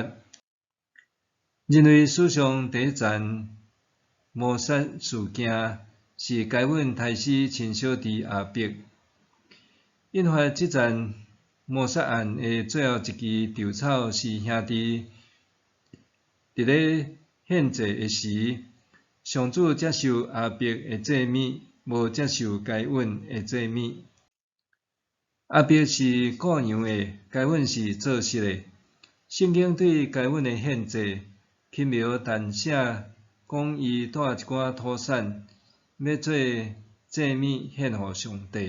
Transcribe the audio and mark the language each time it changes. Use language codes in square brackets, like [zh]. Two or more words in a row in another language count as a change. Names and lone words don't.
[nan] 人类史上第一桩谋杀事件，是该阮杀死亲小弟阿伯。引发这桩谋杀案的最后一支稻草，是兄弟伫咧献祭的时，上主接受阿伯的祭物，无接受该阮的祭物。阿伯是顾羊的，该阮是做事的。圣经对该阮的献祭轻描淡写，讲伊带一寡土产，要做祭物献互上帝。